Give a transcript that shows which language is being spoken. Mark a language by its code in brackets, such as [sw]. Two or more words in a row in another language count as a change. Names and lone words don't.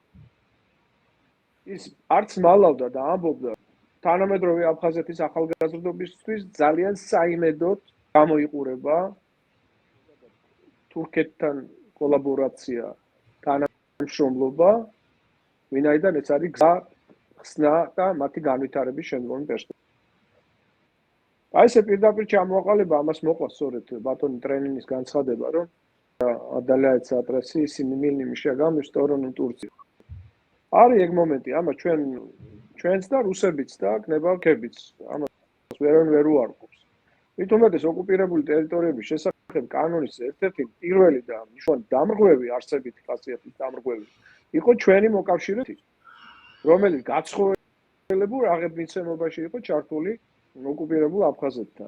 [ka] ის არც მალავდა და ამბობდა თანამედროვე აფხაზეთის ახალგაზრდობისთვის ძალიან საიმედოდ გამოიყურება თურქეთთან კოლაბორაცია, თანამშრომლობა, ვინაიდან ეს არის გზა ხსნა და მათი განვითარების შემდგომი პერსპექტივა. აი ესე პირდაპირ ჩამოაყალიბა ამას მოყვა სწორედ ბატონი ტრენინის განცხადება, რომ [ru] отдаляется от России семимильными шагами в сторону Турции. [ka] არის ეგ მომენტი, ამა ჩვენც და რუსებიც და კნებავქებიც ამას ვერ უარყოფს. მით უმეტეს ოკუპირებული ტერიტორიების შესახებ კანონის ერთ-ერთი პირველი და მნიშვნელოვანი დამრღვევი არსებითი ხასიათის დამრღვევი იყო ჩვენი მოკავშირეები, რომელიც გაცხოველებულ აღებმიცემობაში იყო ჩართული ოკუპირებულ აფხაზეთთან.